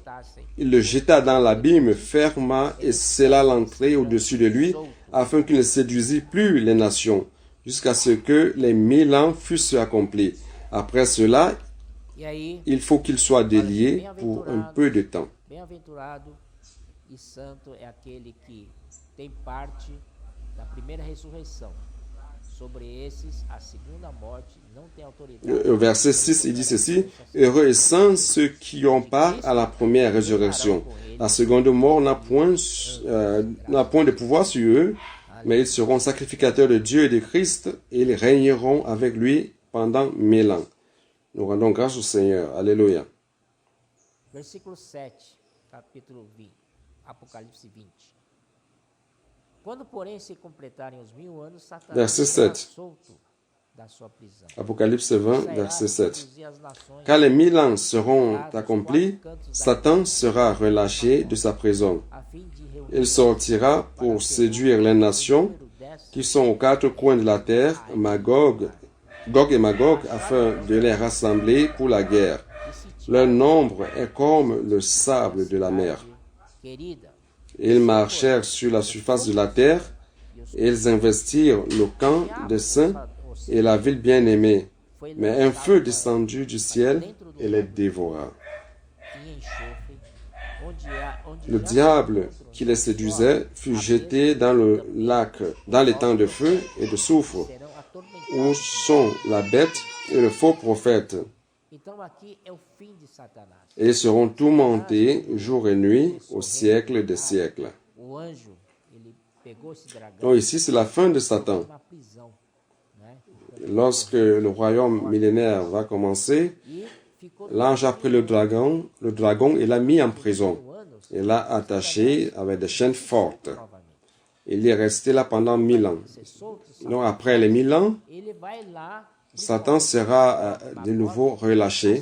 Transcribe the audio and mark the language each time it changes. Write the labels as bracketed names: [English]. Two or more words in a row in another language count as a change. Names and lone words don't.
[French] Il le jeta dans l'abîme, ferma et scella l'entrée au-dessus de lui, afin qu'il ne séduisît plus les nations, jusqu'à ce que les 1000 ans fussent accomplis. Après cela, il faut qu'il soit délié pour un peu de temps. [Portuguese] Bem-aventurado e santo é aquele que tem parte da primeira ressurreição. Sobre esses, a segunda morte não tem autoridade. [French] Au verset 6, il dit ceci, « Heureux et saints ceux qui ont part à la première résurrection. La seconde mort n'a point de pouvoir sur eux, mais ils seront sacrificateurs de Dieu et de Christ, et ils régneront avec lui pendant 1000 ans. » Nous rendons grâce au Seigneur. Alléluia. [Portuguese] Versículo 7, capítulo 20, Apocalipse 20. Quando, porém, se completarem os 1000 anos, Satanás [French] Verset [Portuguese] será [French] 7. [Portuguese] solto da sua prisão. [French] Apocalypse 20, verset 7. [Portuguese] Seduzir as nações, [French] Quand les 1000 ans seront accomplis, Satan sera relâché de sa prison. [Portuguese] a fim de reunir [French] Il sortira pour séduire les nations qui sont aux quatre coins de la terre, Gog et Magog, afin de les rassembler pour la guerre. Leur nombre est comme le sable de la mer. [Portuguese] querida. [French] Ils marchèrent sur la surface de la terre, et ils investirent le camp des saints et la ville bien-aimée. Mais un feu descendu du ciel et les dévora. [Portuguese] Em enxofre, onde [French] Le diable qui les séduisait fut jeté dans le lac, dans les temps de feu et de soufre, [Portuguese] serão atormentados. [French] où sont la bête et le faux prophète. [Portuguese] Então aqui é o fim de Satanás. [French] Et ils seront tourmentés jour et nuit au siècle des siècles. [Portuguese] O anjo, ele pegou esse dragão [French] Donc ici, c'est la fin de Satan. [Portuguese] na prisão [French] Lorsque le royaume millénaire va commencer, l'ange a pris le dragon et l'a mis en prison. Il l'a attaché avec des chaînes fortes. Il est resté là pendant 1000 ans. Donc après les 1000 ans, Satan sera de nouveau relâché.